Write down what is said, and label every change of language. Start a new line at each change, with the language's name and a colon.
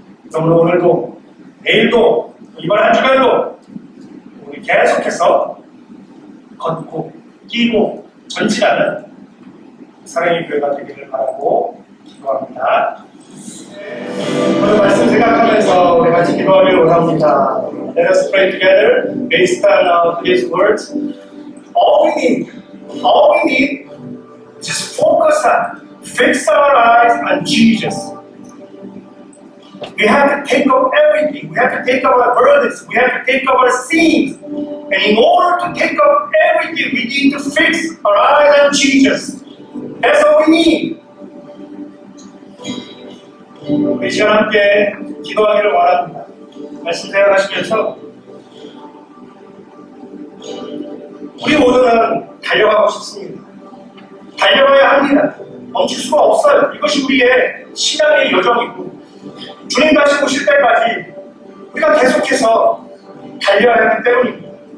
Korean: 그러므로 오늘도 내일도 이번 한 주간도 우리 계속해서 걷고 뛰고 전진하는 사랑의 교회가 되기를 바라고 기도합니다. 오늘 말씀 생각하면서 우리 같이 기도하기를 원합니다.
English: Let us pray together based on today's words. All we need is just focus on, fix our eyes on Jesus. We have to take up everything. We have to take up our burdens. We have to take up our sins. And in order to take up everything, we need to fix our eyes on Jesus. That's all we need.
Korean: 우리 시간 함께 기도하기를 원합니다. 말씀 생각하시면서 우리 모두는 달려가고 싶습니다. 달려가야 합니다. 멈출 수가 없어요. 이것이 우리의 신앙의 여정이고 주님 다시 오실 때까지 우리가 계속해서 달려야 하기 때문입니다.